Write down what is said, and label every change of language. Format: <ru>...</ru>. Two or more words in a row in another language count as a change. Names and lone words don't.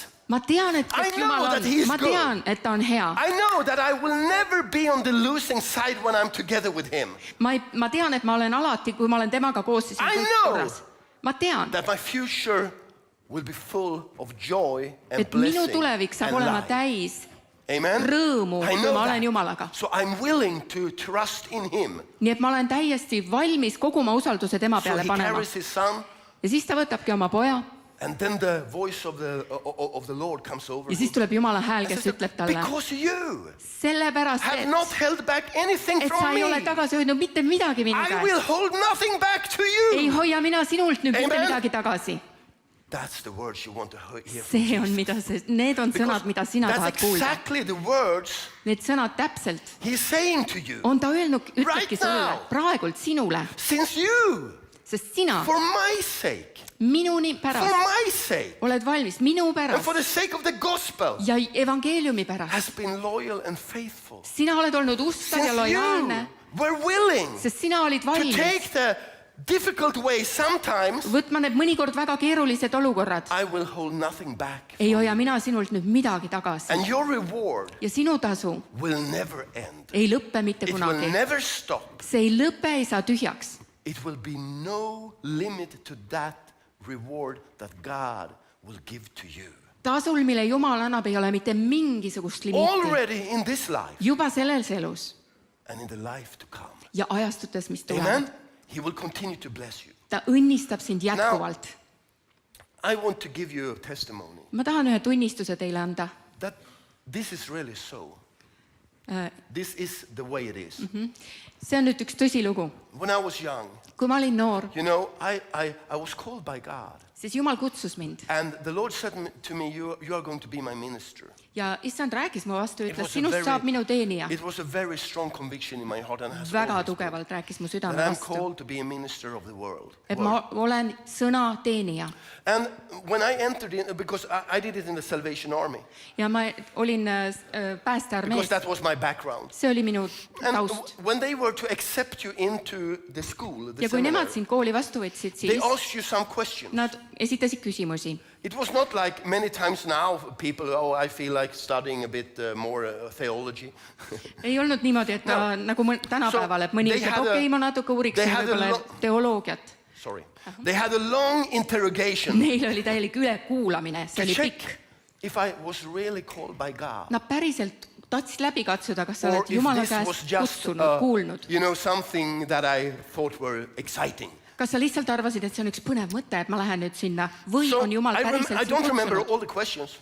<et>ma tean, et</et> <en>I</en> <et>kes</et> <en>know</en> <et>Jumal</et> <en>that he</en> <et>on.</et> <en>is</en> <et>Ma</et> <en>good.</en> <et>tean, et ta on hea.</et> <en>I know that I will never be on the losing side when I'm together with him.</en> <et>Ma tean, et ma olen alati, kui ma olen temaga koos, siis on</et> <en>I</en> <et>kõik</et> <en>know.</en> <et>korras. Ma tean,</et> <en>That my future will be full of joy and</en> <et>et minu</et> <en>blessing</en> <et>tulevik saab</et> <en>and</en> <et>olema</et> <en>life.</en> <et>täis</et> <en>Amen.</en> <et>rõõmu,</et> <en>I</en> <et>kui</et> <en>know</en> <et>ma</et> <en>that.</en> <et>olen Jumalaga.</et> <en>So I'm willing to trust in him.</en> <et>Nii et ma olen täiesti valmis kogu oma usalduse tema</et> <en>So</en> <et>peale</et> <en>he</en> <et>panema.</et> <en>carries his son,</en> <et>Ja siis ta võtabki oma poja</et> <en>and then the voice of the Lord comes over</en> <et>ja siis</et> <en>him.</en> <et>tuleb Jumala hääl,</et> <en>And</en> <et>kes</et> <en>says,</en> <et>ütleb talle,</et> <en>because you</en> <et>sellepärast,</et> <en>have not held back anything</en> <et>et sa</et> <en>from</en> <et>ei ole</et> <en>me,</en> <et>tagasi hoidnud mitte midagi minu</et> <en>I will</en> <et>käest.</et> <en>hold nothing back to</en> <et>Ei</et> <en>you.</en> <et>hoia mina sinult nüüd mitte</et> <en>Amen.</en> <et>midagi tagasi.</et> <en>That's the words you want to hear.</en> <et>See on, mida see, need on sõnad, mida sina</et> <en>That's</en> <et>tahad kuulda.</et> <en>exactly the words</en> <et>Need sõnad täpselt</et> <en>he's saying to you.</en> <et>on ta öelnud, ütlebki</et> <en>Right</en> <et>sulle,</et> <en>now.</en> <et>praegult sinule,</et> <en>Since you,</en> <et>sest sina</et> <en>for my sake,</en> <et>minu</et> <en>for</en> <et>pärast</et> <en>my sake,</en> <et>oled valmis, minu</et> <en>and for</en> <et>pärast</et> <en>the sake of the gospel,</en> <et>ja evangeeliumi pärast.</et> <en>has been loyal and faithful.</en> <et>Sina oled olnud ustav ja</et> <en>Since you</en> <et>lojaalne,</et> <en>were willing</en> <et>sest sina olid</et> <en>to</en> <et>valmis</et> <en>take the difficult way sometimes,</en> <et>võtma need mõnikord väga keerulised olukorrad.</et> <en>I will hold nothing back.</en> <et>Ei hoia mina sinult nüüd midagi tagasi.</et> <en>And your reward</en> <et>Ja sinu tasu</et> <en>will never end.</en> <et>ei lõppe mitte</et> <en>It will</en> <et>kunagi.</et> <en>never stop.</en> <et>See ei lõpe, ei saa tühjaks.</et> <en>It will be no limit to that reward that God will give to you.</en> <et>Tasul, mille Jumal annab, ei ole mitte mingisugust limiiti.</et> <en>Already in this life</en> <et>Juba selles elus</et> <en>and in the life to come.</en> <et>ja ajastutes, mis tulevad.</et> <en>Amen? He will continue to bless you.</en> <et>Ta õnnistab sind jätkuvalt.</et> <en>I want to give you a testimony</en> <et>Ma tahan ühe tunnistuse teile anda.</et> <en>that this is really so. This is the way it is.</en> <et>See on nüüd üks tõsilugu.</et> <en>When I was young,</en> <et>Kui ma olin noor,</et> <en>you know, I was called by God.</en> <et>siis Jumal kutsus mind.</et> <en>And the Lord said to me, you are going to be my minister.</en> <et>Ja issand rääkis mu vastu,</et> <en>It</en> <et>ütles,</et> <en>was a</en> <et>sinust</et> <en>very-</en> <et>saab minu teenija.</et> <en>It was a very strong conviction in my heart and has</en> <et>Väga</et> <en>always been,</en> <et>tugevalt rääkis mu südame</et> <en>that I'm</en> <et>vastu.</et> <en>called to be a minister of the world.</en> <et>Et ma olen sõna teenija.</et> <en>And when I entered in, because I did it in the Salvation Army,</en> <et>Ja ma olin</et> <en>because</en> <et>päästearmees.</et> <en>that was my background.</en> <et>See oli minu</et> <en>And</en> <et>taust.</et> <en>when they were to accept you into the school, the</en> <et>Ja kui nemad</et> <en>seminary,</en> <et>sind kooli vastu võtsid,</et> <en>they</en> <et>siis</et> <en>asked you some questions.</en> <et>nad esitasid küsimusi.</et> <en>It was not like many times now people, oh, I feel like studying a bit more theology.</en> <et>Ei olnud niimoodi, et ta nagu tänapäeval, et mõni</et> <en>they</en> <et>ütleb,</et> <en>had a-</en> <et>okei, ma natuke uuriksin</et> <en>they had a</en> <et>võib-olla</et> <en>lo-</en> <et>teoloogiat.</et> <en>Sorry. They had a long interrogation</en> <et>Neil oli täielik ülekuulamine, see</et> <en>to</en> <et>oli</et> <en>check</en> <et>pikk.</et> <en>if I was really called by God.</en> <et>Nad päriselt tahtsid läbi katsuda, kas sa</et> <en>Or</en> <et>oled</et> <en>if</en> <et>Jumala</et> <en>this was</en> <et>käest</et> <en>just,</en> <et>kutsunud, kuulnud.</et> <en>you know, something that I thought were exciting.</en> <et>Kas sa lihtsalt arvasid, et see on üks põnev mõte, et ma lähen nüüd sinna või</et> <en>So</en> <et>on Jumal</et> <en>I</en> <et>päriselt sind</et> <en>don't remember</en> <et>kutsunud?</et> <en>all the questions,</en>